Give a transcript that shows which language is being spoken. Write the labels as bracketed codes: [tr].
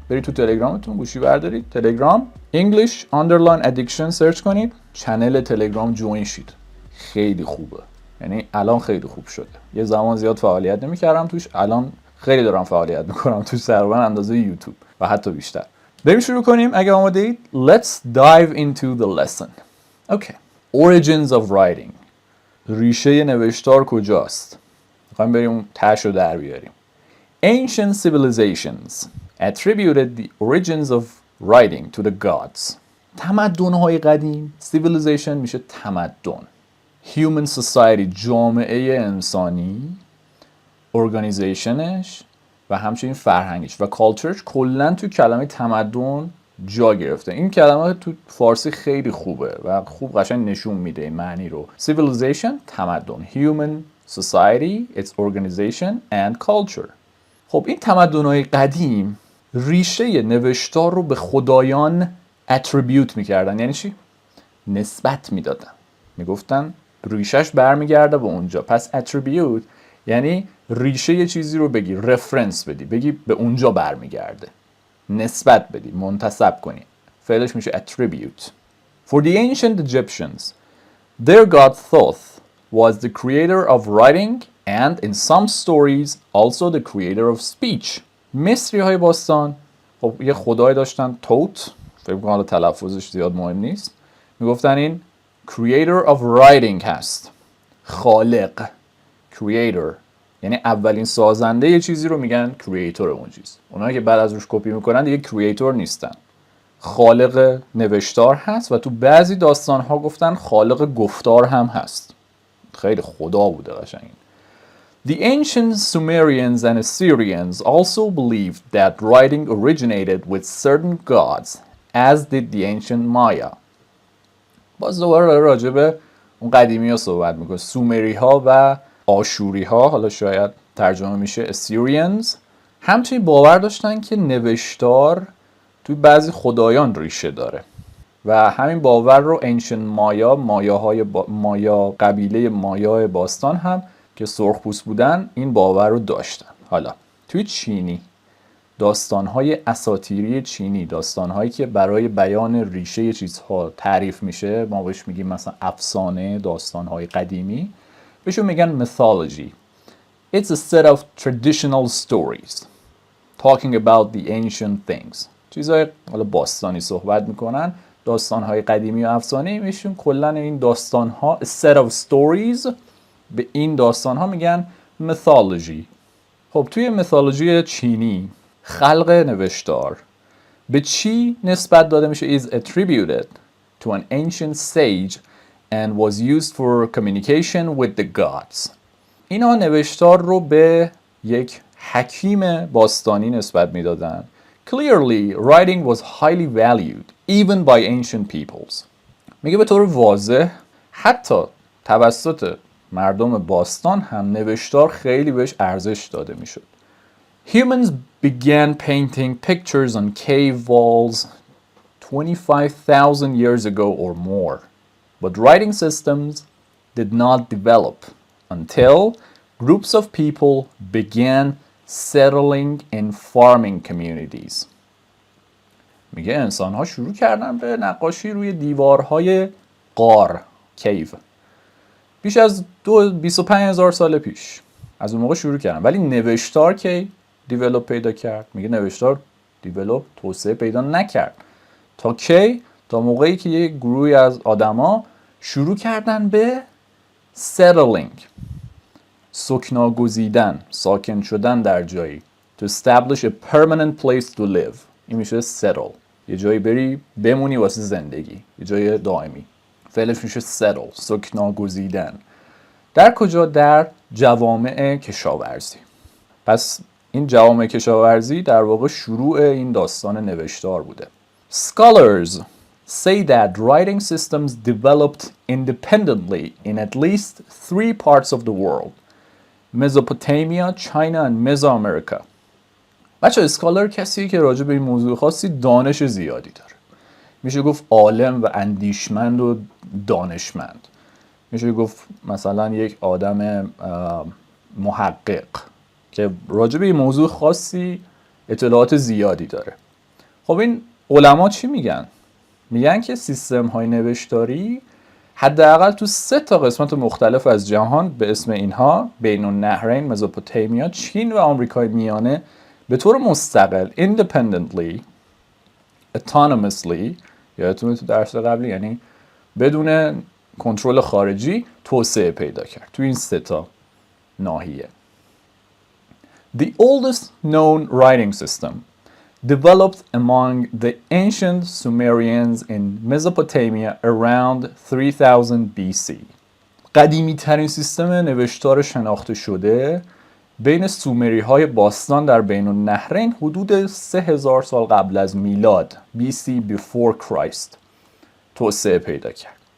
[fa] برید تو تلگرامتون گوشی بردارید. تلگرام English underline addiction سرچ کنید. چنل تلگرام جوین شید. خیلی خوبه. یعنی الان خیلی خوب شده. یه زمان زیاد فعالیت نمی‌کردم توش، الان خیلی دارم فعالیت می‌کنم توش، تقریبا اندازه یوتیوب و حتی بیشتر. بریم شروع کنیم اگه آماده اید. [en] Let's dive into the lesson. Okay. Origins of writing. [fa] ریشه نوشتار کجاست؟ می‌خوایم بریم اون تهش رو در بیاریم. [en] Ancient civilizations attributed the origins of writing to the gods. [fa] تمدن‌های قدیم، civilization میشه تمدن. [en] Human society [fa] جامعه انسانی، organizationش و همچنین فرهنگش و culture کلاً تو کلمه تمدن جا گرفته. این کلمه تو فارسی خیلی خوبه و خوب قشنگ نشون میده این معنی رو. [en] Civilization تمدن، human society its organization and culture. [fa] خب این تمدن‌های قدیم ریشه نوشتار رو به خدایان attribute میکردن. یعنی چی؟ نسبت میدادن. میگفتن ریشش برمیگرده به اونجا. پس attribute یعنی ریشه یه چیزی رو بگی، رفرنس بدی، بگی به اونجا برمیگرده، نسبت بدی، منتسب کنی. فعلش میشه attribute. [en] For the ancient Egyptians, their god Thoth was the creator of writing and in some stories also the creator of speech. [fa] مصری های باستان خب یه خدای داشتن، توت، فکر کنم حالا تلفظش زیاد مهم نیست، میگفتن این [en] creator of writing [fa] هست، خالق، creator یعنی اولین سازنده یه چیزی رو میگن creator اون چیز. اونایی که بعد از روش کپی میکنن دیگه creator نیستن، خالق نوشتار هست و تو بعضی داستانها گفتن خالق گفتار هم هست. خیلی خدا بوده قشنگ. [en] The ancient Sumerians and Assyrians also believed that writing originated with certain gods, as did the ancient Maya. [fa] باز دوباره راجع به اون قدیمی ها صحبت میکنه. سومری ها و آشوری ها، حالا شاید ترجمه میشه Assyrians، همچنین باور داشتن که نوشتار توی بعضی خدایان ریشه داره و همین باور رو ancient مایا قبیله مایا باستان هم که سرخپوست بودن این باور رو داشتن. حالا توی چینی داستان‌های اساطیری چینی، داستان‌هایی که برای بیان ریشه چیزها تعریف میشه، ما بهش میگیم مثلا افسانه، داستان‌های قدیمی، بهشون میگن mythology. [en] It's a set of traditional stories talking about the ancient things. [fa] چیزهای حالا باستانی صحبت میکنن، داستان‌های قدیمی و افسانه‌ای میشون. کلاً این داستان‌ها [en] a set of stories، [fa] به این داستان‌ها میگن mythology. خب توی میثولوژی چینی خلق نوشتار به چی نسبت داده میشه؟ [en] is attributed to an ancient sage and was used for communication with the gods. [fa] اینا نوشتار رو به یک حکیم باستانی نسبت میدادن. [en] Clearly, writing was highly valued even by ancient peoples. [fa] میگه به طور واضح حتی توسط مردم باستان هم نوشتار خیلی بهش ارزش داده میشد. [en] Humans began painting pictures on cave walls 25,000 years ago or more, but writing systems did not develop until groups of people began settling in farming communities. [fa] میگه انسان‌ها شروع کردن به نقاشی روی دیوارهای غار، کیو، بیش از 25,000 سال پیش. از اون موقع شروع کردن. ولی نوشتار کی دیولپ پیدا کرد؟ میگه نوشتار دیولپ، توسعه پیدا نکرد تا کی؟ تا موقعی که یک گروهی از آدما شروع کردن به settling، سکناگزیدن، ساکن شدن در جایی. [en] To establish a permanent place to live. [fa] این میشه settle، یه جایی بری بمونی واسه زندگی، یه جای دائمی. فعلش میشه settle، سکناگزیدن. در کجا؟ در جوامع کشاورزی. پس این جوامع کشاورزی در واقع شروع این داستان نوشتار بوده. [en] Scholars say that writing systems developed independently in at least 3 parts of the world. [fa] مزوپوتامیا، چاینا و مزوآمریکا. بچه اسکالر کسی که راجع به این موضوع خاصی دانش زیادی داره. میشه گفت عالم و اندیشمند و دانشمند. میشه گفت مثلا یک آدم محقق که راجع به این موضوع خاصی اطلاعات زیادی داره. خب این علما چی میگن؟ میگن که سیستم های نوشتاری حداقل تو 3 قسمت مختلف از جهان به اسم اینها بین النهرین، مزوپوتامیا، چین و آمریکای میانه به طور مستقل [en] independently autonomously [fa] یادتونه تو درس قبلی یعنی بدون کنترل خارجی توسعه پیدا کرد تو این 3 ناحیه. [en] The oldest known writing system developed among the ancient Sumerians in Mesopotamia around 3000 BC. [fa] قدیمی ترین سیستم نوشتار شناخته شده بین سومری های باستان در بین النهرین حدود 3000 سال قبل از میلاد BC [en] before Christ [fa] توسعه پیدا کرد.